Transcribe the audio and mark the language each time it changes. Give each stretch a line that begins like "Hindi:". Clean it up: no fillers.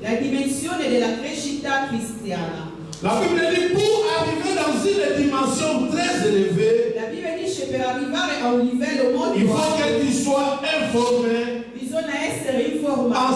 Italian: la dimensione della crescita cristiana.
French: La Bible dit pour arriver dans une dimension très élevée,
Italian: La Bibbia dice per arrivare a un livello molto
French: il faut
Italian: alto
French: que tu sois informé,
Italian: bisogna essere informato,